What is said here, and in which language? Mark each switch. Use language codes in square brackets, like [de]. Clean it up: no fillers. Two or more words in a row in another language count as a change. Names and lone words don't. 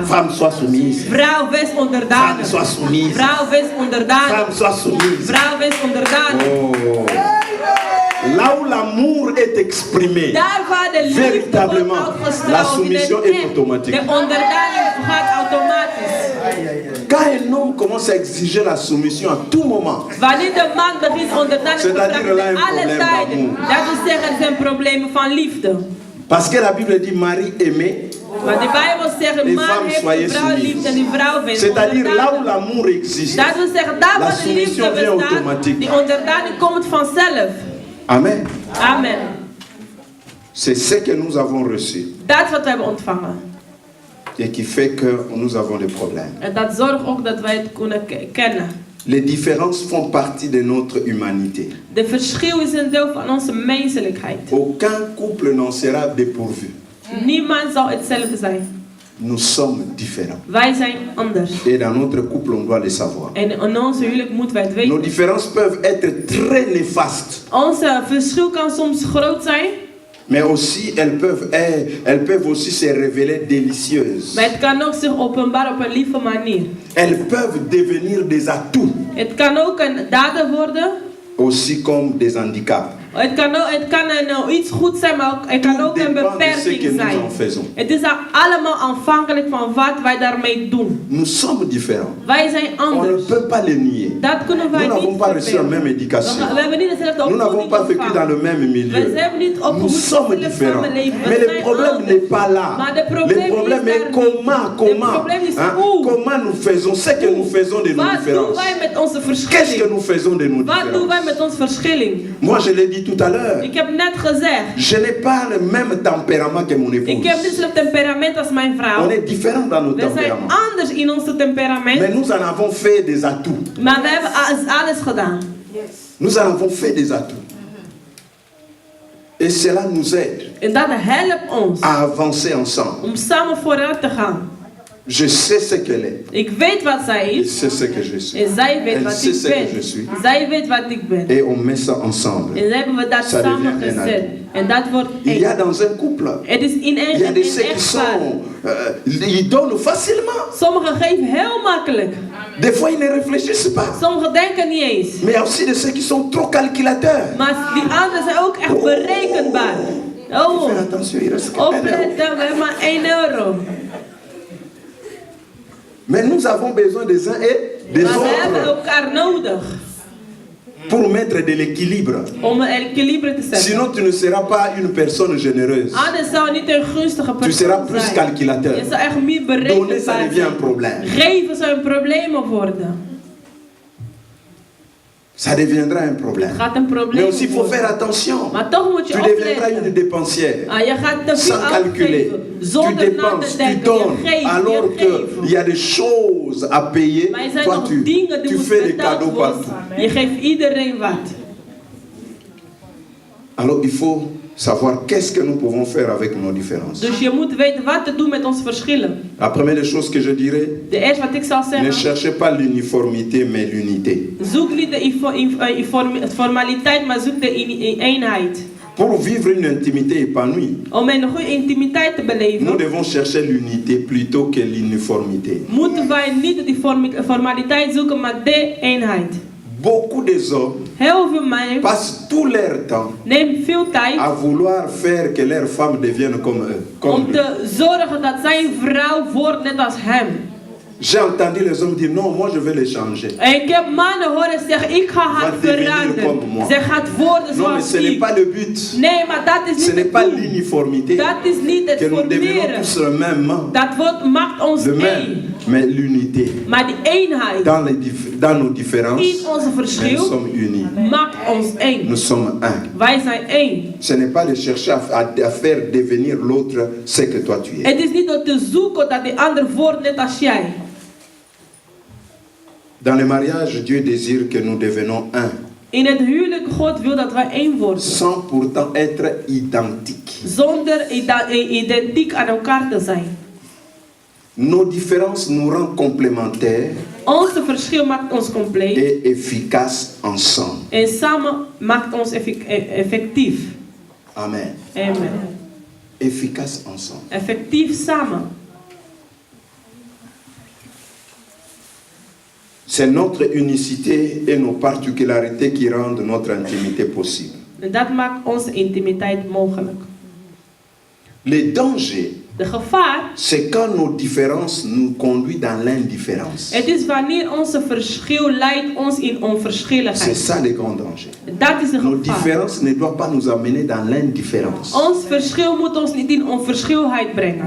[fr] Femme, sois soumise. [nl] Vrouw, wees [fr] Femme, [nl] onderdanig. [fr] sois soumise. [nl] Vrouw, wees onderdanig. [fr] Femme, sois soumise. [nl] Vrouw, wees onderdanig. Oh. [fr] Là où l'amour est exprimé, [nl] Daar waar de liefde [fr] véritablement, [nl] wordt [fr] la [nl] uitgestraald, in [fr] soumission [nl] het [fr] est [nl] echt, [fr] automatique. [nl] de onderdanig gaat automatisch. [fr] Quand un homme commence à exiger la soumission à tout moment, [nl] Wanneer de man begint onderdanig te [fr] C'est-à-dire, [nl] vragen là, een in alle probleem tijden, [fr] d'amour. [nl] dat wil zeggen, er zijn problemen van liefde. [fr] parce que la Bible dit Marie aimée, [nl] Maar de Bijbel zegt, [fr] Les [nl] een man [fr] femmes, [nl] heeft [fr] soyez [nl] de vrouw [fr] soumises. [nl] lief en die vrouw vindt [fr] c'est-à-dire là où [nl] onderdanig. [fr] l'amour existe. [nl] Dat wil zeggen, daar [fr] La [nl] waar de liefde [fr] soumission vient [nl] bestaat, [fr] automatique. [nl] die onderdanig komt vanzelf. [fr] Amen. [nl] Amen. [fr] C'est ce que nous avons reçu [nl] Dat is wat we hebben ontvangen. [fr] et qui fait que nous avons des problèmes. [nl] En dat zorgt ook dat wij het kunnen kennen. [fr] Les différences font partie de notre humanité. [nl] De verschil is een deel van onze menselijkheid. [fr] Aucun couple n'en sera dépourvu. [nl] Niemand zal hetzelfde zijn. [fr] Nous sommes différents. [nl] Wij zijn anders. [fr] Et dans notre couple, on doit le savoir. [nl] En in onze huwelijk moeten wij het [fr] Nos [nl] weten. [fr] différences peuvent être très néfastes, [nl] Onze verschil kan soms groot zijn, [fr] mais aussi elles peuvent aussi se révéler délicieuses. [nl] maar het kan ook zich openbaren op een lieve manier. [fr] Elles peuvent devenir des atouts, [nl] Het kan ook een dader worden. [fr] aussi comme des handicaps. [nl] Het kan iets goed zijn, maar het kan [fr] Tout [nl] ook een [fr] dépend de ce que [nl] beperking [fr] nous [nl] zijn. [fr] en faisons. [nl] Het is allemaal afhankelijk van wat wij daarmee doen. [fr] Nous sommes différents. [nl] Wij zijn [fr] On ne [nl] anders. [fr] peut pas les nier. [nl] Dat kunnen wij [fr] Nous n'avons [nl] niet [fr] pas reçu la [nl] verbergen. [fr] même éducation. [nl] We hebben niet dezelfde [fr] Nous n'avons [nl] opvoeding [fr] pas vécu dans [nl] ontvangen. [fr] le même milieu. [nl] We hebben niet [fr] Nous [nl] opgevoed in [fr] sommes [nl] hetzelfde [fr] différents. [nl] samenleving. We [fr] Mais le [nl] zijn [fr] problème [nl] anders. [fr] n'est pas là. [nl] Maar de [fr] Le [nl] probleem [fr] problème [nl] is [fr] est [nl] daar [fr] comment, [nl] niet. [fr] comment, [nl] De probleem is [fr] hein, [nl] hoe. [fr] comment nous faisons ce que nous faisons de nos [nl] Wat doen [fr] différences. [nl] wij met onze [fr] Qu'est-ce que [nl] verschilling? [fr] nous faisons de nos [nl] Wat doen wij [fr] différences? [nl] met onze verschilling? [fr] Moi, je l'ai dit tout à l'heure. [nl] Ik heb net gezegd, [fr] Je n'ai pas le même tempérament que mon [nl] ik heb niet [fr] épouse. [nl] hetzelfde temperament als mijn [fr] On [nl] vrouw. [fr] est différents dans nos [nl] We zijn [fr] tempéraments. [nl] anders in onze temperament, [fr] Mais nous en avons fait des atouts. [nl] maar we hebben alles gedaan. [fr] Nous en avons fait des atouts. Et cela nous aide [nl] En dat helpt ons [fr] à avancer ensemble. [nl] om samen vooruit te gaan. [fr] Je sais ce qu'elle est. [nl] Ik weet wat zij [fr] Il [nl] is [fr] sait ce que je suis. [nl] en zij weet [fr] Elle [nl] wat [fr] sait [nl] ik [fr] ce que je [nl] ben. [fr] suis. [nl] Zij weet wat ik ben. [fr] Et on met ça ensemble. [nl] En hebben we dat [fr] Ça [nl] samen [fr] devient un [nl] gezet. En dat wordt [fr] Il y a [nl] één. [fr] dans un couple, [nl] Het is in [fr] il y a [nl] een [fr] des ceux qui [nl] echtpaar. [fr] sont... ils donnent facilement. [nl] Sommigen geven heel makkelijk. [fr] Des fois, ils ne réfléchissent pas. [nl] Sommigen denken niet eens. [fr] Mais il y a aussi de ceux qui sont trop calculateurs. [nl] Maar die anderen zijn ook echt berekenbaar. Oh, [fr] Fais attention, il reste que 1 euro. [nl] opletten, we hebben maar 1 euro. [fr] Mais nous avons besoin des uns et des [nl] Maar we hebben [fr] autres [nl] elkaar nodig [fr] pour mettre de l'équilibre. [nl] om een equilibre te zetten. [fr] Sinon, tu ne seras pas une personne généreuse. [nl] Anders zou je niet een gunstige [fr] Tu seras [nl] persoon [fr] plus [nl] zijn. [fr] calculateur. [nl] Je zou echt meer [fr] Donner, ça [nl] berekenbaar [fr] devient un [nl] zijn. [fr] problème. [nl] Geven zou een probleem worden. [fr] Ça deviendra un problème. [nl] Het gaat een [fr] Mais [nl] probleem [fr] aussi, il faut faire [nl] worden. [fr] attention. [nl] Maar toch moet je [fr] Tu deviendras une [nl] opletten. [fr] dépensière. [nl] Ah, je gaat te veel [fr] Sans calculer. [nl] uitgeven. [fr] Tu [nl] Zonder na te [fr] dépenses, tu [nl] denken. [fr] donnes. [nl] Je geeft, [fr] Alors [nl] je [fr] qu'il y [nl] geeft. [fr] a des choses à payer. [nl] Maar er zijn [fr] Toi, [nl] nog [fr] tu [nl] dingen die [fr] fais [nl] moeten [fr] des [nl] betaald [fr] cadeaux [nl] worden. [fr] partout. [nl] Je geeft iedereen wat. [fr] Alors, il faut savoir qu'est-ce que nous pouvons faire avec nos différences. [nl] Dus je moet weten wat te doen met onze verschillen. [fr] La première des choses que je dirais, [nl] De eerste wat ik zal [fr] ne [nl] zeggen. [fr] cherchez pas l'uniformité, mais l'unité. [nl] Zoek niet de formaliteit, maar zoek de eenheid. [fr] Pour vivre une intimité épanouie, [nl] Om een goede intimiteit te [fr] nous [nl] beleven, [fr] devons chercher l'unité plutôt que l'uniformité. [nl] moeten wij niet die formaliteit zoeken, maar de eenheid. [fr] Beaucoup des hommes [nl] Heel veel mannen [fr] passent tout leur temps [nl] nemen veel tijd [fr] à vouloir faire que leur femme devienne comme eux. Comme [nl] om [fr] lui. [nl] te zorgen dat zijn vrouw wordt net als hem. [fr] J'ai entendu les hommes dire non, moi je vais les changer. [nl] En ik heb mannen horen zeggen, ik ga haar [fr] Va devenir comme [nl] veranderen. [fr] moi. [nl] Zij gaat worden [fr] Non, mais [nl] zoals [fr] ce n'est [nl] ik. [fr] pas le but. [nl] Nee, maar dat is [fr] Ce [nl] niet [fr] n'est [nl] het [fr] pas [nl] doel. [fr] l'uniformité. [nl] Dat is niet het [fr] Que nous devenons [nl] formeren. [fr] tous le même. [nl] Dat maakt ons [fr] Le même. [nl] één. [fr] Mais l'unité. [nl] Maar die eenheid [fr] Dans nos différences, [nl] in onze [fr] nous [nl] verschil [fr] sommes unis. [nl] maakt ons één. [fr] Nous sommes un. [nl] Wij zijn één. [fr] Ce n'est pas de chercher à faire devenir l'autre ce que toi tu es. [nl] Het is niet door te zoeken dat die ander wordt net als jij. [fr] Dans le mariage, Dieu désire que nous devenons un, [nl] In het huwelijk, God wil dat wij één worden. [fr] sans pourtant être identiques. [nl] Zonder identiek aan elkaar te zijn. [fr] Nos différences nous rendent complémentaires [nl] Onze verschil maakt ons compleet. [fr] et efficaces ensemble. [nl] En samen maakt ons effectief. [fr] Amen. [nl] Amen. [fr] Efficaces ensemble. [nl] Effectief samen. [fr] C'est notre unicité et nos particularités qui rendent notre intimité possible. [nl] En dat maakt onze intimiteit mogelijk. [fr] Les dangers [nl] De gevaar, [fr] c'est quand nos différences nous conduisent dans l'indifférence. [nl] het is wanneer onze verschil leidt ons in [fr] C'est [nl] onverschilligheid. [fr] ça le grand danger. [nl] Dat is een [fr] Nos [nl] gevaar. [fr] différences ne doivent pas nous amener dans l'indifférence, [nl] Ons verschil moet ons niet in onverschilligheid brengen.